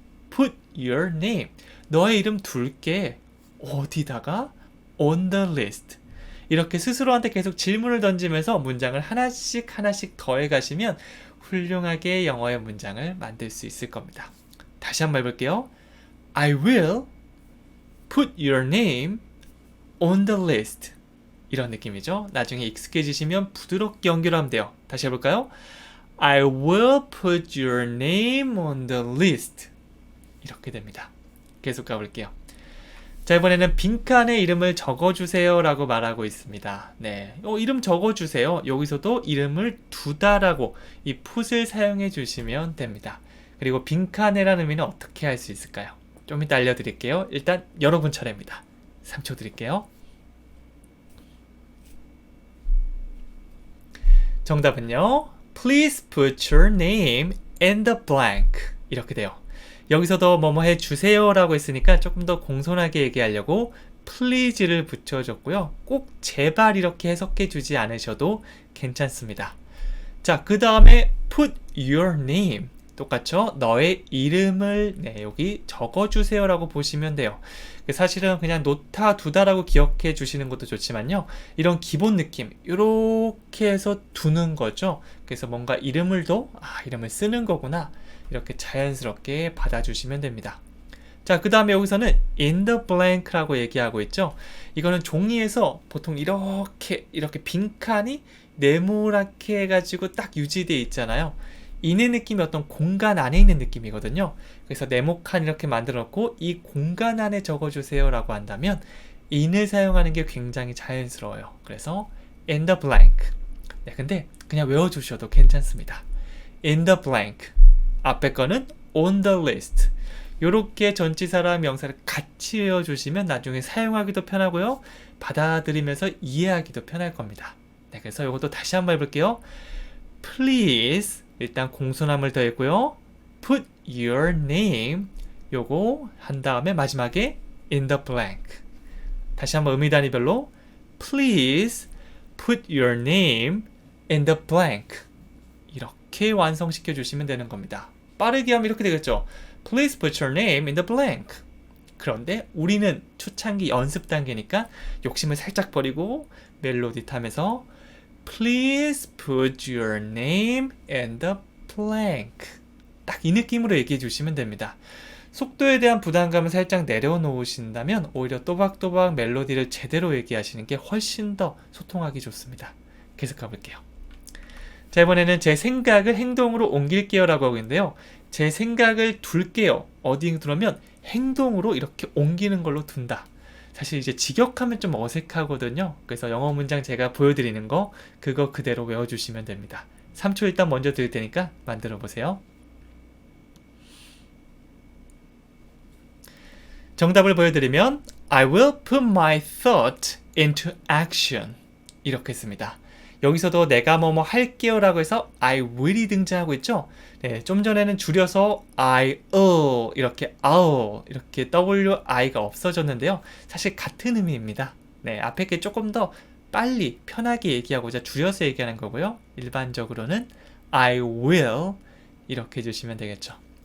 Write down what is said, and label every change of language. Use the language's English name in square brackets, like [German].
[English] put your name, [Korean] 너의 이름 둘게 어디다가? [English] on the list. [Korean] 이렇게 스스로한테 계속 질문을 던지면서 문장을 하나씩 하나씩 더해 가시면 훌륭하게 영어의 문장을 만들 수 있을 겁니다. 다시 한번 해볼게요. [English] I will put your name on the list. [Korean] 이런 느낌이죠. 나중에 익숙해지시면 부드럽게 연결을 하면 돼요. 다시 해볼까요? [English] I will put your name on the list. [Korean] 이렇게 됩니다. 계속 가볼게요. 자, 이번에는 빈칸에 이름을 적어주세요 라고 말하고 있습니다. 네, 이름 적어주세요. 여기서도 이름을 두다라고 이 put을 사용해 주시면 됩니다. 그리고 빈칸에라는 의미는 어떻게 할 수 있을까요? 좀 이따 알려드릴게요. 일단 여러분 차례입니다. 3초 드릴게요. 정답은요, [English] Please put your name in the blank. [Korean] 이렇게 돼요. 여기서도 뭐뭐 해주세요 라고 했으니까 조금 더 공손하게 얘기하려고 please를 붙여줬고요. 꼭 제발 이렇게 해석해 주지 않으셔도 괜찮습니다. 자, 그 다음에 put your name. 똑같죠? 너의 이름을 여기 적어주세요 라고 보시면 돼요. 사실은 그냥 놓다 두다라고 기억해 주시는 것도 좋지만요, 이런 기본 느낌 이렇게 해서 두는 거죠. 그래서 뭔가 이름을 이름을 쓰는 거구나, 이렇게 자연스럽게 받아주시면 됩니다. 자, 그 다음에 여기서는 [English] in the blank [Korean] 라고 얘기하고 있죠. 이거는 종이에서 보통 이렇게 빈칸이 네모나게 해가지고 딱 유지되어 있잖아요. 인의 느낌이 어떤 공간 안에 있는 느낌이거든요. 그래서 네모칸 이렇게 만들어 놓고 이 공간 안에 적어주세요 라고 한다면 in을 사용하는 게 굉장히 자연스러워요. [English] 그래서 in the blank. [Korean] 네, 근데 그냥 외워주셔도 괜찮습니다. [English] in the blank. [Korean] 앞에 거는 [English] on the list. [Korean] 요렇게 전치사랑 명사를 같이 외워주시면 나중에 사용하기도 편하고요, 받아들이면서 이해하기도 편할 겁니다. 네, 그래서 이것도 다시 한번 해볼게요. Please, 일단 공손함을 더했고요, [English] put your name, [Korean] 요거 한 다음에 마지막에 [English] in the blank. [Korean] 다시 한번 의미 단위별로 [English] Please put your name in the blank. [Korean] 이렇게 완성시켜 주시면 되는 겁니다. 빠르게 하면 이렇게 되겠죠. [English] Please put your name in the blank. [Korean] 그런데 우리는 초창기 연습 단계니까 욕심을 살짝 버리고 멜로디 타면서 [English] Please put your name in the blank. [Korean] 딱 이 느낌으로 얘기해 주시면 됩니다. 속도에 대한 부담감을 살짝 내려놓으신다면 오히려 또박또박 멜로디를 제대로 얘기하시는 게 훨씬 더 소통하기 좋습니다. 계속 가볼게요. 자, 이번에는 제 생각을 행동으로 옮길게요 라고 하고 있는데요, 제 생각을 둘게요. 어디 두려면 행동으로 이렇게 옮기는 걸로 둔다. 사실 이제 직역하면 좀 어색하거든요. 그래서 영어 문장 제가 보여드리는 거 그거 그대로 외워주시면 됩니다. 3초 일단 먼저 드릴 테니까 만들어 보세요. 정답을 보여드리면 [English] I will put my thought into action. [Korean] 이렇게 했습니다. 여기서도 내가 뭐뭐 할게요 라고 해서 I will이 등장하고 있죠. 네, 좀 전에는 줄여서 이렇게 WI가 없어졌는데요, 사실 같은 의미입니다. 네, 앞에 게 조금 더 빨리 편하게 얘기하고자 줄여서 얘기하는 거고요, 일반적으로는 I will 이렇게 해주시면 되겠죠.